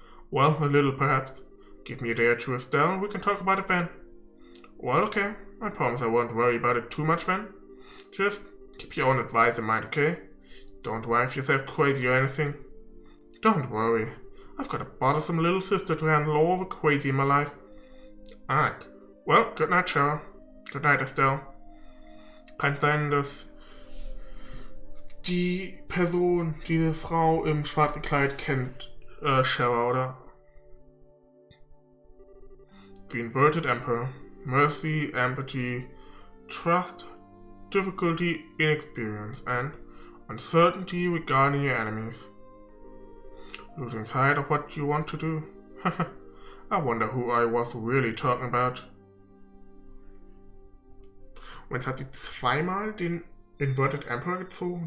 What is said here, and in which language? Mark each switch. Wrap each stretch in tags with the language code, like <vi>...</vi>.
<en>Well, a little perhaps. Give me a day or two, Estelle, and we can talk about it then. Well, okay. I promise I won't worry about it too much then. Just keep your own advice in mind, okay? Don't drive yourself crazy or anything. Don't worry. I've got a bothersome little sister to handle all the crazy in my life. Alright. Well, good night, Shara. Good night, Estelle.</en> <de>Kann sein, dass die Person, diese Frau im schwarzen Kleid kennt Shara, oder?</de> <en>The inverted emperor. Mercy, empathy, trust, difficulty, inexperience, and uncertainty regarding your enemies. Losing sight of what you want to do. I wonder who I was really talking about.</en> <de>Und jetzt hat sie zweimal den Inverted Emperor gezogen.</de>